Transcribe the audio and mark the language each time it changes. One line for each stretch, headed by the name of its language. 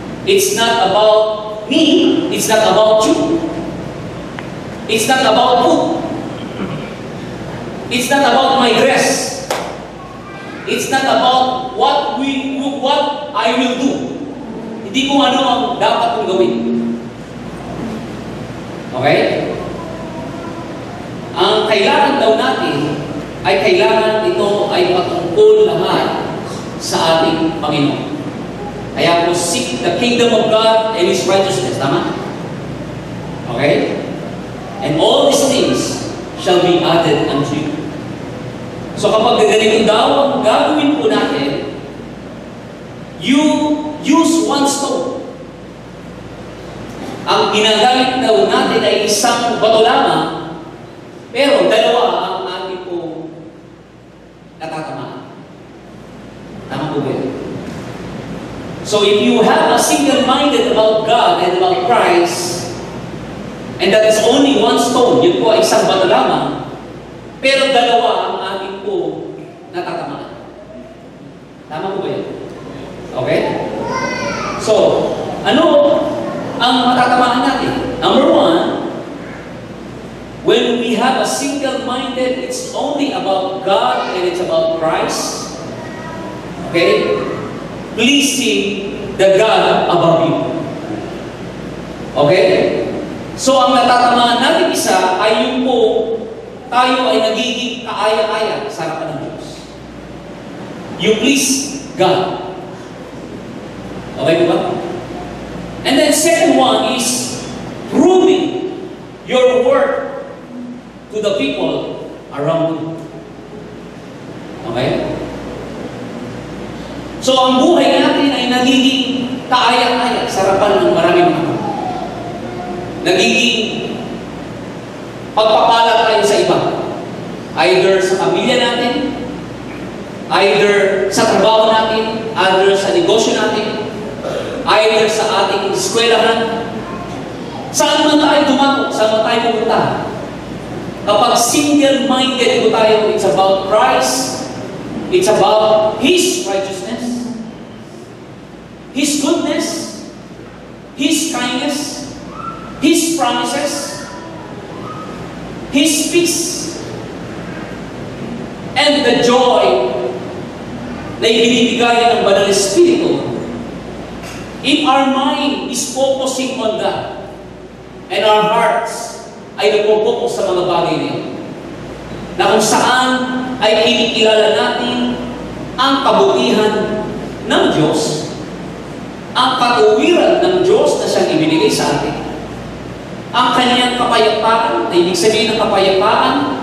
English: It's not about me. It's not about you. It's not about food. It's not about my dress. It's not about what I will do.
Filipino: Hindi kung ano ang dapat kong gawin. Okay? Ang kailangan daw natin ay kailangan ito ay patungkol lahat sa ating Panginoon. Kaya po,
English: seek the kingdom of God and His righteousness.
Filipino: Tama?
English: Okay? And all these things shall be added unto you.
Filipino: So kapag ganito daw ang gagawin po natin,
English: you use one stone.
Filipino: Ang ginagamit daw natin ay isang bato lamang, pero dalawa ang ating po natatamaan. Tama po ba?
English: So if you have a single-minded about God and about Christ, and that is only one stone,
Filipino: yun po ay isang bato lamang, pero dalawa ang ating po natatamaan. Tama po ba yun? Okay? So, ano ang matatamaan natin?
English: Number one, when we have a single-minded, it's only about God and it's about Christ. Okay? Pleasing the God above you. Okay?
Filipino: So, ang natatamaan natin isa ay yung po, tayo ay nagiging kaaya-aya sa harapan ng Diyos.
English: You please God. Okay ba? And then second one is proving your worth to the people around you. Okay?
Filipino: So ang buhay natin ay nagiging kaaya-aya sa harapan ng maraming mga. Nagiging pagpapala tayo sa iba. Either sa pamilya natin, either sa trabaho natin, either sa negosyo natin, either sa ating eskwelahan, saan man tayo dumako, saan man tayo pumunta. Kapag single-minded po tayo,
English: it's about Christ, it's about His righteousness, His goodness, His kindness, His promises, His peace, and the joy
Filipino: na ibinibigay ng Banal Espiritu.
English: If our mind is focusing on that, and our hearts
Filipino: ay nagpo-focus sa mga bagay na yun, na kung saan ay kinikilala natin ang kabutihan ng Diyos, ang katuwiran ng Diyos na siyang ibinigay sa atin, ang kanyang kapayapaan, na ibig sabihin ng kapayapaan,